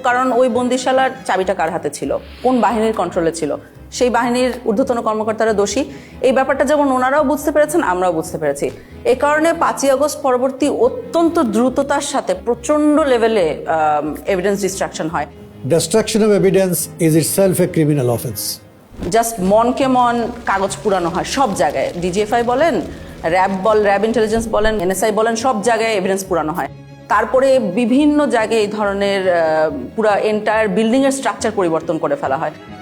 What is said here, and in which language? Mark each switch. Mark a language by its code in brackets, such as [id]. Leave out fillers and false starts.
[bn] কারণ ওই বন্দিশালার চাবিটা কার হাতে ছিল, কোন বাহিনীর কন্ট্রোলে ছিল, সেই বাহিনীর ঊর্ধ্বতন কর্মকর্তারা দোষী। এই ব্যাপারটা যেমন ওনারাও বুঝতে পেরেছেন, আমরাও বুঝতে পেরেছি। এ কারণে 5ই আগস্ট পরবর্তী অত্যন্ত দ্রুততার সাথে প্রচণ্ড লেভেলে এভিডেন্স ডিস্ট্রাকশন হয়। [en] Destruction of evidence is itself a criminal offense. [bn] Just মনকে মন কাগজ পুরানো হয় সব জায়গায়। ডিজিএফআই বলেন, র্যাব ইন্টেলিজেন্স বলেন, এনএসআই বলেন, সব জায়গায় এভিডেন্স পুরানো হয়। তারপরে বিভিন্ন জায়গায় এই ধরনের পুরা এন্টায়ার বিল্ডিংয়ের স্ট্রাকচার পরিবর্তন করে ফেলা হয়।